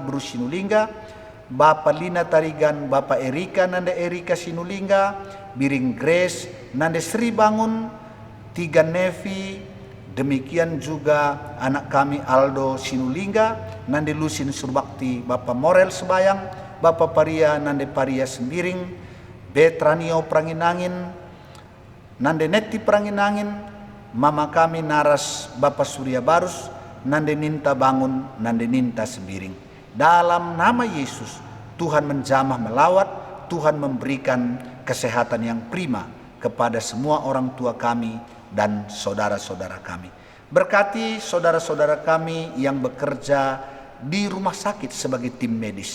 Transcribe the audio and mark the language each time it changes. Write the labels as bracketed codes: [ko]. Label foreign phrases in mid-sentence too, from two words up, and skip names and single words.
[id] Buru Sinulingga, Bapak Lina Tarigan, Bapak Erika Nande Erika Sinulingga, Biring Grace Nande Sri Bangun, Tiga Nevi, demikian juga anak kami Aldo Sinulingga, Nande Lusin Surbakti, Bapak Morel Sebayang, Bapak Paria Nande Paria Sembiring, Betranio Pranginangin, Nande Neti Pranginangin, Mama kami Naras Bapak Surya Barus, Nande Ninta Bangun, Nande Ninta Sembiring. Dalam nama Yesus, Tuhan menjamah melawat, Tuhan memberikan kesehatan yang prima kepada semua orang tua kami dan saudara-saudara kami. Berkati saudara-saudara kami yang bekerja di rumah sakit sebagai tim medis.